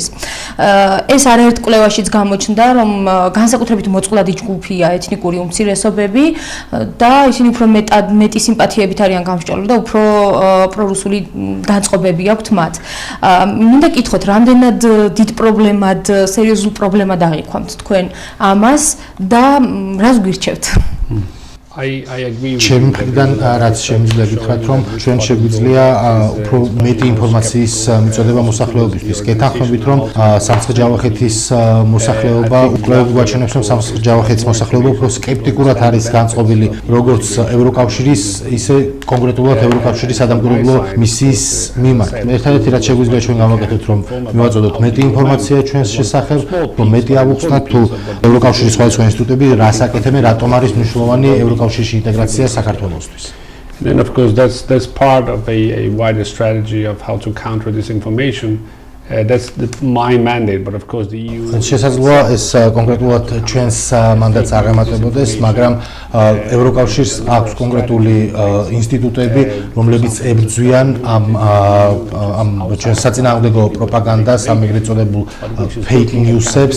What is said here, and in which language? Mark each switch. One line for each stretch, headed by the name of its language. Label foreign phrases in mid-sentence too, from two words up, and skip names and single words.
Georgian: ეს არაერთ კვლევაშიც გამოჩნდა, რომ განსაკუთრებით მოწყვლადი ჯგუფია ეთნიკური უმცირესობები და ისინი უფრო მეტი სიმპათიებით არიან გამსჭვალული და უფრო პრორუსული განწყობები აქვთ მათ. მინდა გითხოთ, რამდენად დიდ პრობლემად, სერიოზულ პრობლემად აღიქვამთ თქვენ ამას და რას გვირჩევთ?
English: I agree with
Georgian: ჩემი მხრიდან რაც შემიძლია გითხრათ, რომ ჩვენ შეგვიძლია უფრო მეტი ინფორმაციის მიწოდება მოსახლეობისთვის. გეთანხმებით, რომ სამცხე-ჯავახეთის მოსახლეობა კვლევები გვაჩვენებს, რომ სამცხე-ჯავახეთის მოსახლეობა უფრო სკეპტიკურად არის განწყობილი როგორც ევროკავშირის, ისე კონკრეტულად ევროკავშირის სადამკვირვებლო მისიის მიმართ. ერთადერთი რაც შეგვიძლია ჩვენ გავაკეთოთ, რომ მივაწოდოთ მეტი ინფორმაცია ჩვენს შესახებ, რომ მეტი ავუხსნათ თუ ევროკავშირის სხვადასხვა ინსტიტუტები რას აკეთებენ, რატომ არის მნიშვნელოვანი ევროკავშირის ინტეგრაცია საქართველოსთვის.
English: Then of course that's part of a wider strategy of how to counter disinformation That's my mandate, but of course the EU.
Georgian: შესაძლოა ეს კონკრეტულად ჩვენს მანდატს არ ემატებოდეს, მაგრამ ევროკავშირს აქვს კონკრეტული ინსტიტუტები, რომლებიც ებრძვიან ამ ჩვენს საწინააღმდეგო პროპაგანდას, ამ ეგრეთ წოდებულ
English: fake news-
Georgian: ებს.